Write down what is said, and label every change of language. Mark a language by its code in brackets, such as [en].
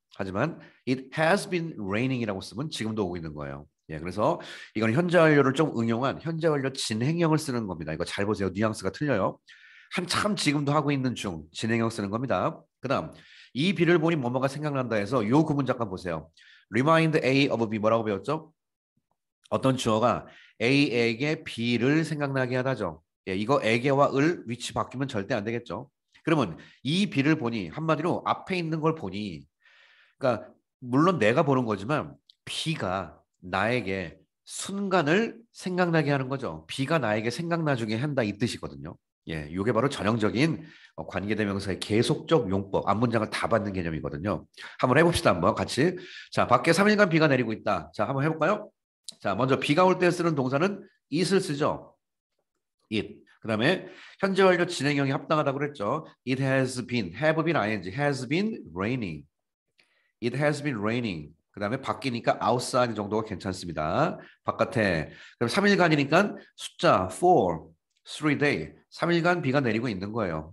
[ko] 하지만 [en] it has been raining [ko] 이라고 쓰면 지금도 오고 있는 거예요. 예, 그래서 이건 현재 완료를 좀 응용한 현재 완료 진행형을 쓰는 겁니다. 이거 잘 보세요. 뉘앙스가 틀려요. 한참 지금도 하고 있는 중 진행형 쓰는 겁니다. 그다음 이 비를 보니 뭐뭐가 생각난다 해서 요 구문 잠깐 보세요. [en] Remind A of B 뭐라고 배웠죠? [ko] 어떤 주어가 A에게 B를 생각나게 하다죠. 예, 이거 에게와 을 위치 바뀌면 절대 안 되겠죠. 그러면 이 B를 보니 한마디로 앞에 있는 걸 보니 그러니까 물론 내가 보는 거지만 B가 나에게 순간을 생각나게 하는 거죠. B가 나에게 생각나게 한다 이 뜻이거든요. 예, 이게 바로 전형적인 관계대명사의 계속적 용법, 앞문장을 다 받는 개념이거든요. 한번 해봅시다. 한번 같이. 자, 밖에 3일간 비가 내리고 있다. 자, 한번 해볼까요? 자, 먼저 비가 올 때 쓰는 동사는 it을 쓰죠. it. 그다음에 현재 완료 진행형이 합당하다고 그랬죠. [en] It has been, have been ing, has been raining. It has been raining. [ko] 그다음에 바뀌니까 outside 정도가 괜찮습니다. 바깥에. 그럼 3일간이니까 숫자 4, 3day. 3일간 비가 내리고 있는 거예요.